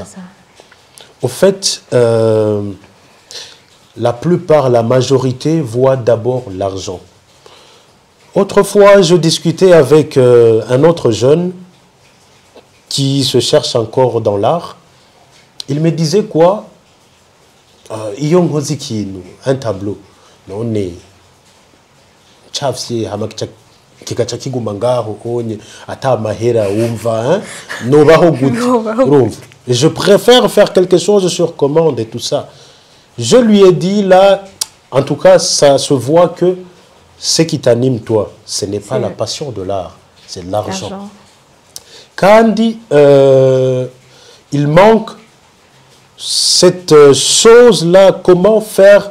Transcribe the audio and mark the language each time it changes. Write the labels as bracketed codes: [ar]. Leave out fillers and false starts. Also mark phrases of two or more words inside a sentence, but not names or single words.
[fr] Au fait, la plupart, la majorité voit d'abord l'argent. Autrefois, je discutais avec un autre jeune qui se cherche encore dans l'art. Il me disait quoi? Un tableau. Non, [rn] kikaca kiguma ngaho onye ata mahera umva nobaho gute. [fr] Je préfère faire quelque chose sur commande et tout ça. Je lui ai dit là, en tout cas ça se voit que ce qui t'anime toi, ce n'est pas la passion de l'art, c'est l'argent. Kandi il manque cette chose là, comment faire.